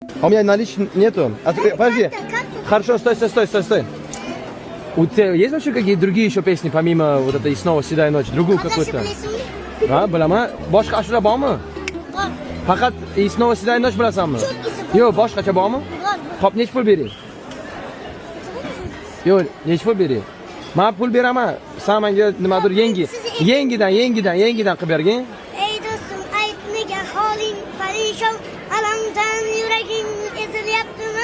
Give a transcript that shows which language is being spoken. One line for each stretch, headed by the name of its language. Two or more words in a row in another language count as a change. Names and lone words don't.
Russian: У меня наличных нету. Подожди. Хорошо, стой. У тебя есть вообще какие-то другие еще песни, помимо вот этой «И снова седая ночь»? Другую какую-то? А,
Uzbek: bilaman. Boshqa ashula bormi? Bor. Faqat «И снова седая ночь» bilasanmi? Yo'q, boshqacha bormi? Xo'p, necha pul bering? Yo'q, necha pul bering? Men pul beraman. Sen menga nimadir yangidan qilib bergin. Ey do'stim, aytmagan holing parishon, alamdan yuraging ezilyaptimi?